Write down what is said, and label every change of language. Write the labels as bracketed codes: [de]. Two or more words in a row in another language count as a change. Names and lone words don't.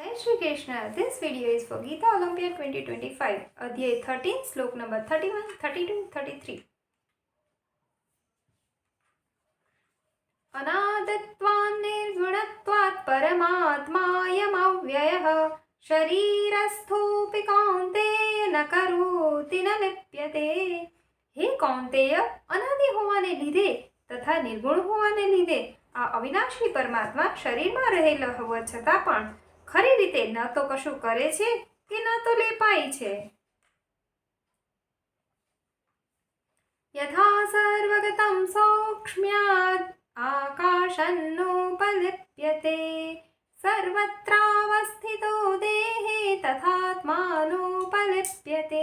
[en] Shri Krishna. This video is for Gita Olympiad 2025, Adhyay 13, Slok number 31, 32, 33. [sa] अनादित्वान् निर्गुणत्वात् परमात्मायमव्ययः शरीरस्थोऽपि कौन्तेय न करोति न लिप्यते. [gu] હે કૌન્તેય, અનાદિ હોવાને લીધે તથા નિર્ગુણ હોવાને લીધે આ અવિનાશી પરમાત્મા શરીરમાં રહેલો હોવા છતાં પણ ખરી રીતે ન તો કશું કરે છે કે ન તો લેપાય છે. [sa] यथा सर्वगतं सौक्ष्म्यादाकाशं नोपलिप्यते सर्वत्रावस्थितो देहे तथात्मा नोपलिप्यते.